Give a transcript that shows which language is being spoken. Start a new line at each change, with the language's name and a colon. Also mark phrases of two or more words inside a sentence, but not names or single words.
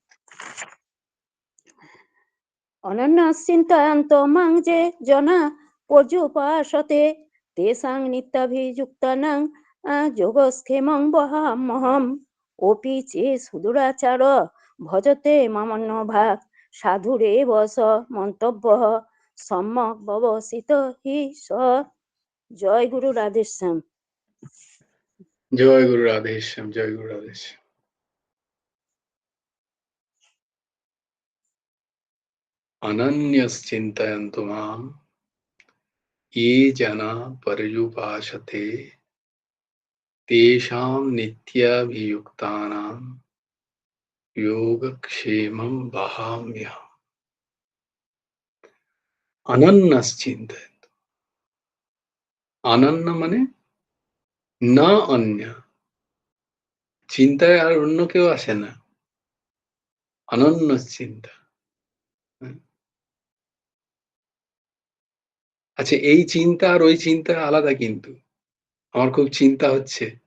Sanskrit: অনন্যশ্চিন্তয়ন্ত মাং যে জনা পর্যুপাসতে তেষাং নিত্যাভিযুক্তানাং যোগক্ষেমং বহাম্যহম অপি চে সুদুরাচার ভজতে মামন্য ভাগ সাধুরেব স মন্তব্যঃ সম্যক ব্যবসিত হি স
Bangla: জয় গুরু রাধেশ্যাম। জয় গুরু রাধেশ্যাম, জয় গুরু রাধেশ্যাম।
Sanskrit: অনন্যশ্চিন্তয়ন্তু মাম ये जना पर्युपासते तेषां नित्याभियुक्तानां योगक्षेमं वहाम्यहम्।
Bangla: অনন্যশ্চিন্তয়ন্তু, অনন্য মানে না অন্য, চিন্তায় আর অন্য কেউ আসে না, অনন্য চিন্তা। আচ্ছা, এই চিন্তা আর ওই চিন্তা আলাদা, কিন্তু আমার খুব চিন্তা হচ্ছে।